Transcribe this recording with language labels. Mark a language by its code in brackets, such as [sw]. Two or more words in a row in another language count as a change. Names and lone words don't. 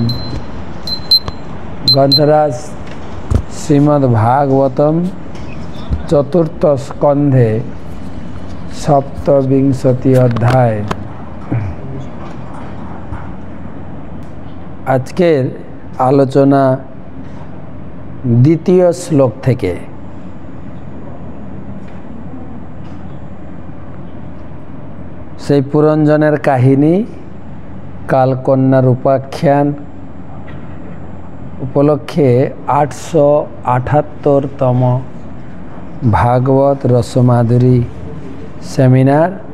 [sa] ग्रंथराज श्रीमद्भागवतम चतुर्थ स्कंधे सप्तविंशति अध्याय। [bn] আজকের আলোচনা দ্বিতীয় শ্লোক থেকে। সেই পুরঞ্জনের কাহিনী কালকন্যার উপাখ্যান উপলক্ষে 878তম ভাগবত রসমাধুরী সেমিনার।